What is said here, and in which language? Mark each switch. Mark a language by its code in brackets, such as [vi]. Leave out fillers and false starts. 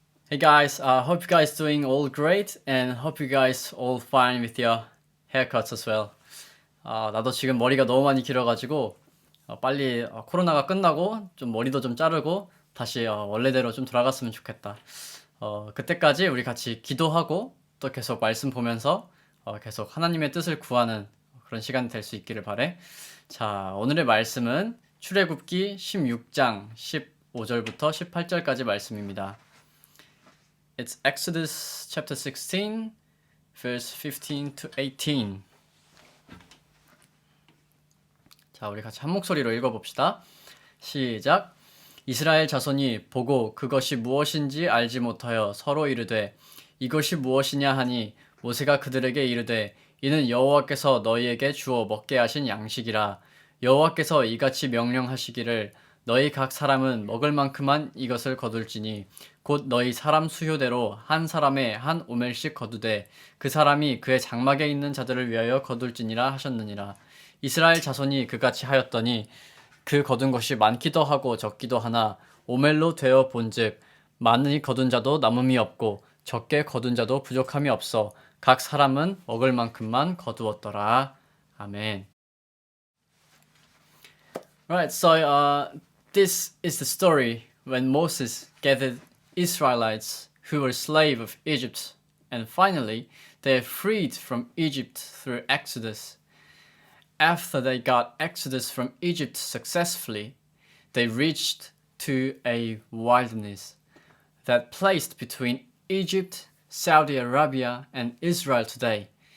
[en] Hey guys, hope you guys doing all great and hope you guys all fine with your haircuts as well. [ko] 나도 지금 머리가 너무 많이 길어가지고 빨리 코로나가 끝나고 좀 머리도 좀 자르고 다시 원래대로 좀 돌아갔으면 좋겠다. 그때까지 우리 같이 기도하고 또 계속 말씀 보면서 계속 하나님의 뜻을 구하는 그런 시간이 될 수 있기를 바래. 자, 오늘의 말씀은 출애굽기 16장 15절부터 18절까지 말씀입니다. [en] It's Exodus chapter 16, verse 15 to 18. [ko] 자, 우리 같이 한 목소리로 읽어봅시다. 시작. 이스라엘 자손이 보고 그것이 무엇인지 알지 못하여 서로 이르되 이것이 무엇이냐 하니 모세가 그들에게 이르되 이는 여호와께서 너희에게 주어 먹게 하신 양식이라. 여호와께서 이같이 명령하시기를 너희 각 사람은 먹을 만큼만 이것을 거둘지니 곧 너희 사람 수요대로 한 사람에 한 오멜씩 거두되 그 사람이 그의 장막에 있는 자들을 위하여 거둘지니라 하셨느니라. 이스라엘 자손이 그같이 하였더니 그 거둔 것이 많기도 하고 적기도 하나 오멜로 되어 본즉 많이 거둔 자도 남음이 없고 적게 거둔 자도 부족함이 없어 각 사람은 먹을 만큼만 거두었더라. 아멘. [en] Right, so this is the story when Moses gathered Israelites who were slaves of Egypt, and finally they are freed from Egypt through Exodus. After they got Exodus from Egypt successfully, they reached to a wilderness that placed between Egypt, Saudi Arabia, and Israel today.